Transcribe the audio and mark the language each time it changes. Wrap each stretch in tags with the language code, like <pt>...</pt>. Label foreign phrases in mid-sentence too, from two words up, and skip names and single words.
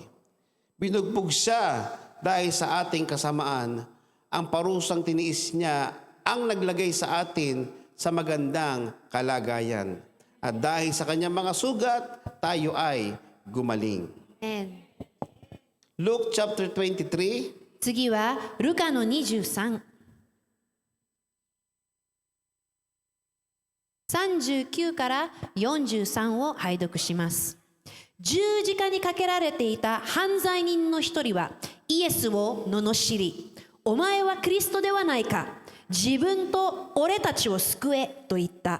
<tl>Binugbog siya dahil sa ating kasamaan. Ang parusang tiniis niya ang naglagay sa atin sa magandang kalagayan. At dahil sa kanyang mga sugat, tayo ay gumaling. Amen.</tl> <en>Luke chapter 23,</en> <ja>次はルカの23。 39から43を拝読します。十字架にかけられていた犯罪人の一人はイエスを罵り、お前はキリストではないか、自分と俺たちを救えと言った。</ja>